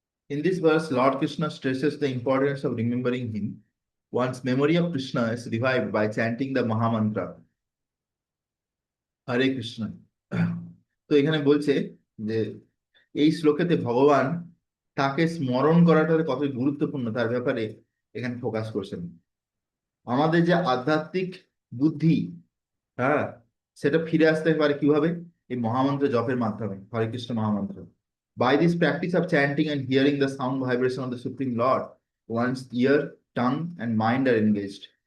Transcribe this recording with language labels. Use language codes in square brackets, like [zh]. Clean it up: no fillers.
[en] In this verse, Lord Krishna stresses the importance of remembering him. One's memory of Krishna is revived by chanting the Mahamantra, Hare Krishna. [bn] তো এখানে বলছে যে এই শ্লোকেতে ভগবান তাকে স্মরণ করাটা কত গুরুত্বপূর্ণ তার ব্যাপারে এখানে ফোকাস করছেন। আমাদের যে আধ্যাত্মিক বুদ্ধি, হ্যাঁ, সেটা ফিরে আসতে পারে কিভাবে, এই মহামন্ত্র জপের মাধ্যমে, হরে কৃষ্ণ মহামন্ত্র। [en] By this practice of chanting and hearing the sound vibration of the Supreme Lord, one's ear, tongue and mind are engaged.